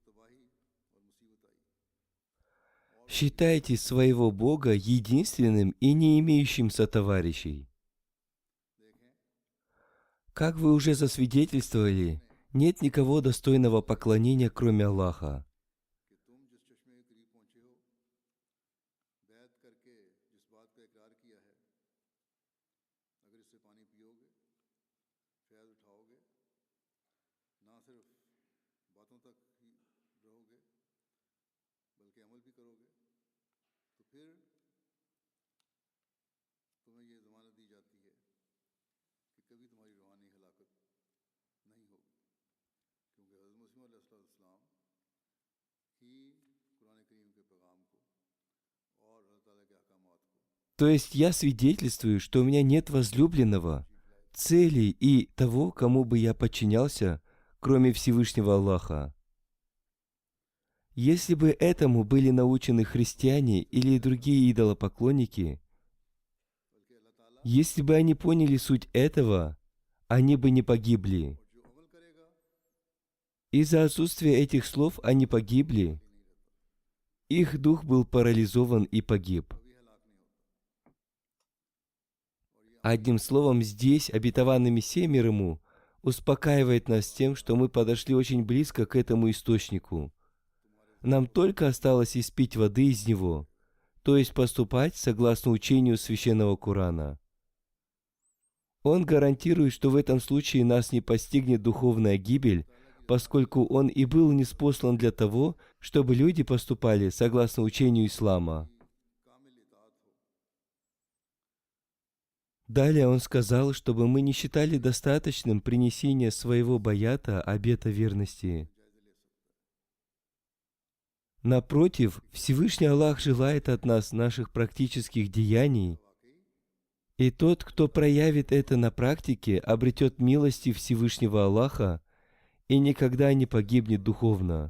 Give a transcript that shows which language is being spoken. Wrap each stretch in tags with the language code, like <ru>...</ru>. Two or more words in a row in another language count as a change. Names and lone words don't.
<ru>Считайте своего Бога единственным и не имеющим сотоварищей. Как вы уже засвидетельствовали, нет никого достойного поклонения, кроме Аллаха.</ru> <ur>کہ تم جس چشمے کے قریب پہنچے ہو، بیعت کر کے جس بات کا اقرار کیا ہے، اگر اس سے پانی پیو گے، فیض اٹھاؤ گے، نہ صرف باتوں تک ہی رہو گے بلکہ عمل بھی کرو گے، تو پھر تمہیں یہ ضمانت دی جاتی ہے کہ کبھی تمہاری روحانی ہلاکت نہیں ہوگی، کیونکہ حضرت مسیح علیہ السلام ہی قرآن کریم کے پیغام کو اور اللہ تعالیٰ کے احکامات کو</ur> <ru>То есть я свидетельствую, что у меня нет возлюбленного, цели и того, кому бы я подчинялся, кроме Всевышнего Аллаха. Если бы этому были научены христиане или другие идолопоклонники, если бы они поняли суть этого, они бы не погибли.</ru> <ur>جو عمل کرے گا</ur> <ru>Из-за отсутствия этих слов они погибли. Их дух был парализован и погиб.</ru> <ur>کبھی ہلاک نہیں ہوتا.</ur> <ru>Одним словом, здесь обетованный Мессия мир ему успокаивает нас тем, что мы подошли очень близко к этому источнику. Нам только осталось испить воды из него, то есть поступать согласно учению Священного Корана. Он гарантирует, что в этом случае нас не постигнет духовная гибель, поскольку он и был ниспослан для того, чтобы люди поступали согласно учению ислама.</ru> <ur>کامل اطاعت ہو.</ur> <ru>Далее он сказал, чтобы мы не считали достаточным принесение своего баята, обета верности. Напротив, Всевышний Аллах желает от нас наших практических деяний, и тот, кто проявит это на практике, обретет милости Всевышнего Аллаха и никогда не погибнет духовно.</ru>